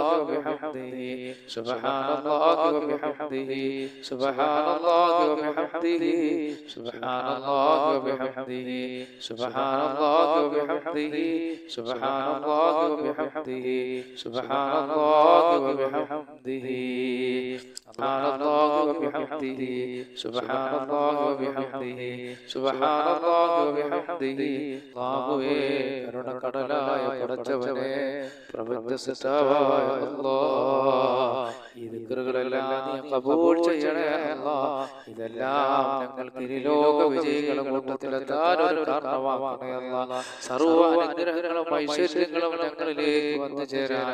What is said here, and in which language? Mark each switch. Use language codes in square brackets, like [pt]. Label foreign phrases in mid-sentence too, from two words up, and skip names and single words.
[ar] وبحمده سبحان الله وبحمده سبحان الله وبحمده سبحان الله وبحمده سبحان الله وبحمده سبحان الله وبحمده سبحان الله وبحمده سبحان الله وبحمده سبحان الله وبحمده سبحان الله [ml] وبحمده അല്ലാഹുവേ കരുണക്കടലായ പടച്ചവനെ പ്രപഞ്ച സൃഷ്ടാവായ അല്ലാഹ് ഈ ദിക്റുകളെല്ലാം നീ ഖബൂൽ ചെയ്യണേ അല്ലാഹ് ഇതെല്ലാം ഞങ്ങൾക്ക് ഇരുലോക വിജയികളുടെ കൂട്ടത്തിലെത്താൻ ഒരു കാരണമാക്കണേ അല്ലാഹ് സർവ്വ അനുഗ്രഹങ്ങളും ഐശ്വര്യങ്ങളും ഞങ്ങളിലേക്ക് വന്നു ചേരാൻ